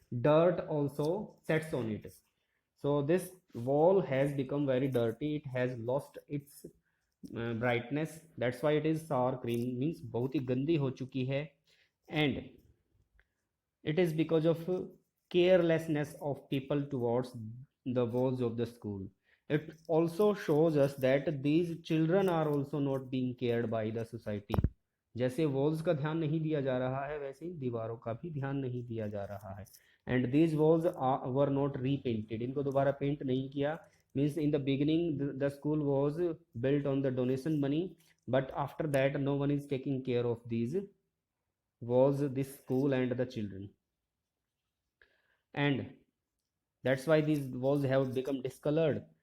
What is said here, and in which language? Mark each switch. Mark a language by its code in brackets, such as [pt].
[en] dirt also sets on it. So this wall has become very dirty, it has lost its brightness, that's why it is sour green, means बहुत ही गंदी हो चुकी है. And it is because of carelessness of people towards the walls of the school. It also shows us that these children are also not being cared by the society. [hi] जैसे walls का ध्यान नहीं दिया जा रहा है वैसे ही दीवारों का भी ध्यान नहीं दिया जा रहा है. [en] And these walls were not repainted, इनको दोबारा paint नहीं किया. Means in the beginning the school was built on the donation money, but after that no one is taking care of these walls, this school and the children. And that's why these walls have become discolored.